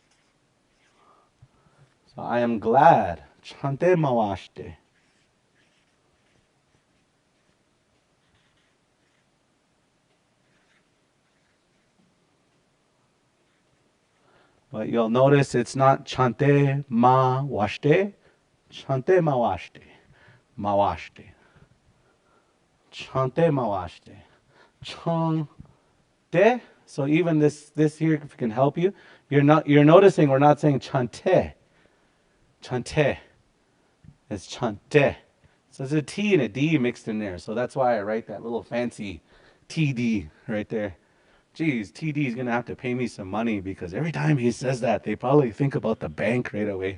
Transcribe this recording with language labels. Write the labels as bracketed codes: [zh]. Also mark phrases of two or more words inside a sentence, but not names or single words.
[en] So I am glad. [lkt] Chante mawashte. [en] But you'll notice it's not [lkt] chante ma washte, chante mawashte. Mawashte. Chante mawashte. [en] Chante. So even this here, if it can help you, you're noticing we're not saying chante. Chante. It's chante. So there's a T and a D mixed in there. So that's why I write that little fancy TD right there. Geez, TD is going to have to pay me some money because every time he says that, they probably think about the bank right away.